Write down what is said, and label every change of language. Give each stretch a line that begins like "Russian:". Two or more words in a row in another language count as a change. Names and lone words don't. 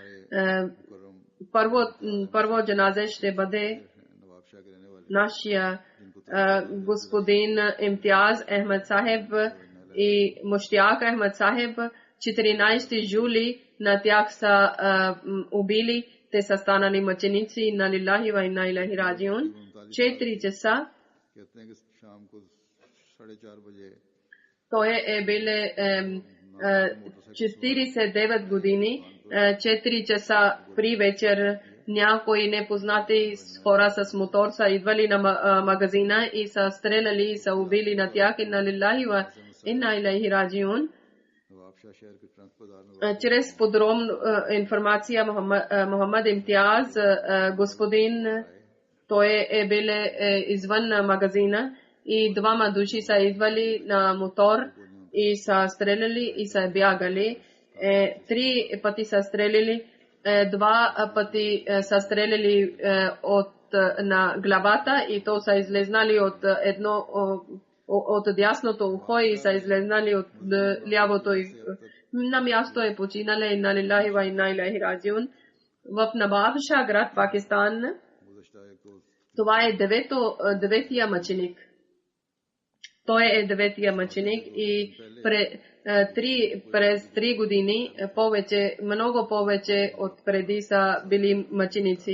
Bulgarian: Първо джаназе ще бъде нашия господин Имтияз Ахмед Сахеб и Муштяк Ахмед Сахеб. 14 юли на тях са убили. Те са станали мъченици.
Arabic: إنا لله وإنا إليه راجعون.
Bulgarian: 4 часа. Той е биле 49 години. 4 часа при вечер някои непознати хора с мотор са идвали на магазина и са стреляли и са убили на тях.
Arabic: إنا لله وإنا إليه راجعون.
Bulgarian: Чрез подробна информация Мохаммад Имтияз, господин, той е бил извън магазина и 2 души са идвали на мотор и са стреляли и са бягали. 3 пъти са стреляли, 2 пъти са стреляли на главата и то са излезнали от дясното ухо и са излезнали от лявото. На място е починали.
Arabic: إنا لله وإنا إليه راجعون.
Bulgarian: В Набабша град, Пакистан. Това е 9-тия мъченик. Той е 9-тия мъченик и през 3 години много повече от преди са били мъченици.